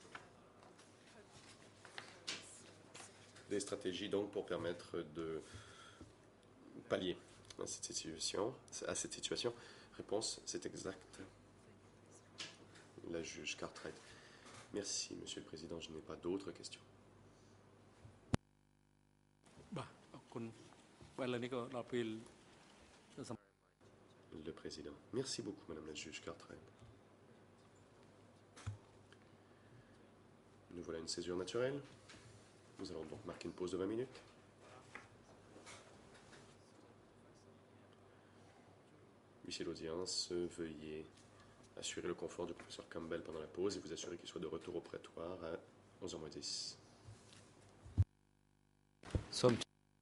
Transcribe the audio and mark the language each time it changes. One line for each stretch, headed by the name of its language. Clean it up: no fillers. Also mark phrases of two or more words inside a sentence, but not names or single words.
French: Des stratégies donc pour permettre de pallier à cette situation. Réponse, c'est exact. La juge Cartwright. Merci, Monsieur le Président. Je n'ai pas d'autres questions.
Khmer: បាទអរគុណបាទឥឡូវនេះក៏ដល់ពេល
French: Le Président. Merci beaucoup, Madame la juge Cartwright. Nous voilà une césure naturelle. Nous allons donc marquer une pause de 20 minutes. Huissier d'audience, veuillez assurer le confort du professeur Campbell pendant la pause et vous assurer qu'il soit de retour au prétoire à 11h10.